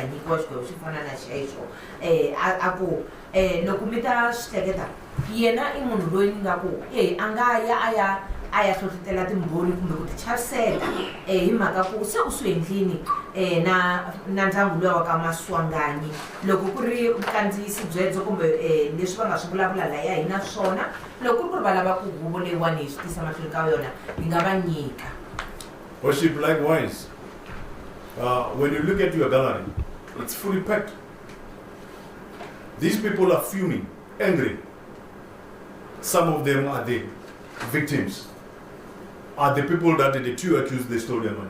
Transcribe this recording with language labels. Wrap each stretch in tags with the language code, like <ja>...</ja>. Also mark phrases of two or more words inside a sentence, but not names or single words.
<ts>nyikiwa xigodo xi fana na xexo a ku loko mi ta swi hleketa yena i munhu loyi ni nga ku a nga ya a ya hlohlotela timbhoni kumbe ku ti chavisela hi mhaka ku se u swi endlini na ndyangu luya wa ka Maswanganyi loko ku ri vukandziyisi byedzo kumbe leswi va nga swi vulavula laya hi na swona loko ku ri va lava ku huvo leyiwani hi swi tisa mahlweni ka yona hi nga va nyika.</ts> <en>Worship, likewise, when you look at your gallery, it's fully packed. These people are fuming, angry. Some of them are the victims, are the people that the two accused they stole their money.</en>